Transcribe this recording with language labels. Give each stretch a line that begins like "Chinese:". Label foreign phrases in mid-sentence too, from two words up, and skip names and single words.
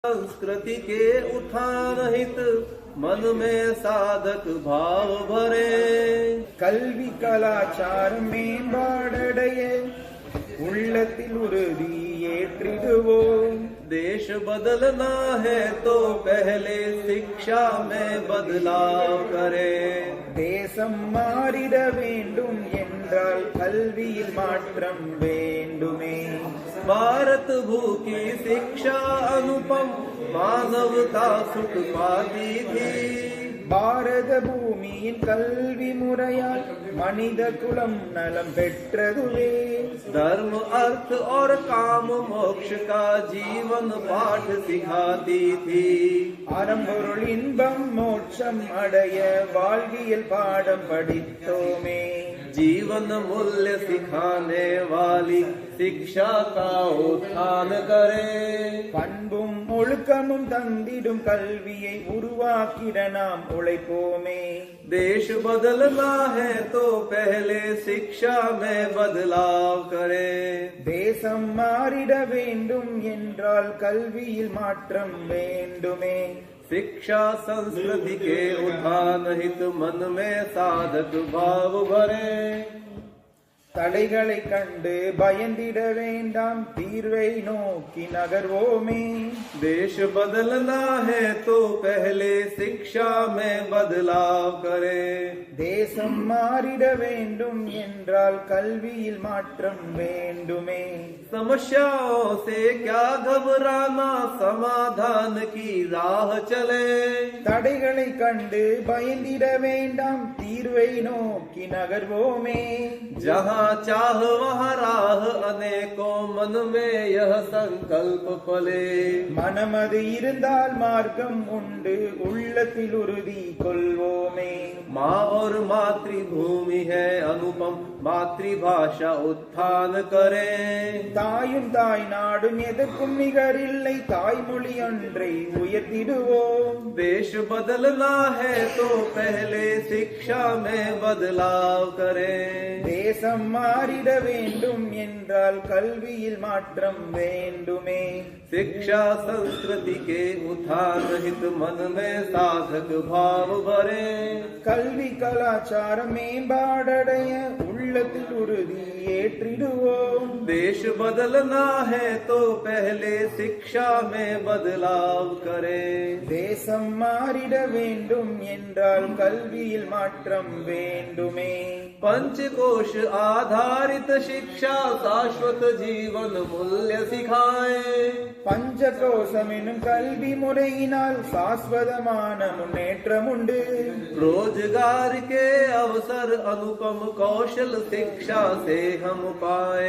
Hindi: संस्कृति के उत्थान हित मन में साधक भाव भरे
Tamil: கல்வி கலாச்சாரம் மேம்பாடடைய உள்ளத்தில் உறுதி ஏற்றிடுவோம்.
Hindi: देश बदलना है तो पहले शिक्षा में बदलाव करे
Tamil: தேசம் மாறிட வேண்டும் என்றால் கல்வியில் மாற்றம் வேண்டுமே.
Hindi: भारत भूखी शिक्षा अनुपम मानवता सुख पाती थी
Tamil: பாரத பூமியின் கல்வி முறையால் மனித குலம் நலம் பெற்றதுவே.
Hindi: धर्म अर्थ और काम मोक्ष का जीवन पाठ सिखाती थी
Tamil: அறம்பொருள் இன்பம் மோட்சம் அடைய வாழ்வியல் பாடம் படித்தோமே.
Hindi: जीवन मूल्य सिखाने वाली शिक्षा का उत्थान करे
Tamil: பண்பும் ஒழுக்கமும் தந்திடும் கல்வியை உருவாக்கிட நாம் உழைப்போமே.
Hindi: देश बदलना है तो पहले शिक्षा में बदलाव करे
Tamil: தேசம் மாறிட வேண்டும் என்றால் கல்வியில் மாற்றம் வேண்டுமே.
Hindi: शिक्षा संस्कृति के उत्थान हित मन में साधक भाव भरे
Tamil: தடைகளை கண்டு பயந்திட வேண்டாம், தீர்வை நோக்கி நகர்வோமே.
Hindi: देश बदलना है तो पहले शिक्षा में बदलाव करे
Tamil: தேசம் மாறிட வேண்டும் என்றால் கல்வியில் மாற்றம் வேண்டுமே.
Hindi: समस्याओं से क्या घबराना समाधान की राह चले
Tamil: தடைகளை கண்டு பயந்திட வேண்டாம், தீர்வை நோக்கி நகர்வோமே.
Hindi: जहाँ चाह वहाँ राह अनेकों मन में यह संकल्प पले
Tamil: மனமது இருந்தால் மார்க்கம் உண்டு, உள்ளத்தில் உறுதி கொள்வோமே.
Hindi: माँ और मातृभूमि है अनुपम मातृभाषा उत्थान करे
Tamil: தாயும் தாய் நாடும் எதற்கும் நிகரில்லை, தாய்மொழி ஒன்றை உயர்த்திடுவோம்.
Hindi: देश बदलना है तो पहले शिक्षा में बदलाव करे
Tamil: தேசம் மாறிட வேண்டும் என்றால் கல்வியில் மாற்றம் வேண்டுமே.
Hindi: शिक्षा संस्कृति के उत्थान हित मन में साधक भाव भरे
Tamil: கல்வி கலாச்சாரம் மேம்பாடடைய உள்ளத்தில் உறுதி ஏற்றிடுவோம்.
Hindi: देश बदलना है तो पहले शिक्षा में बदलाव करे
Tamil: தேசம் மாறிட வேண்டும் என்றால் கல்வியில் மாற்றம் வேண்டுமே.
Hindi: पंचकोश आधारित शिक्षा शाश्वत जीवन मूल्य सिखाए
Tamil: பஞ்சகோசம் எனும் கல்வி முறையினால் சாஸ்வதமான முன்னேற்றம் உண்டு.
Hindi: रोजगार के अवसर अनुपम कौशल शिक्षा से हम पाए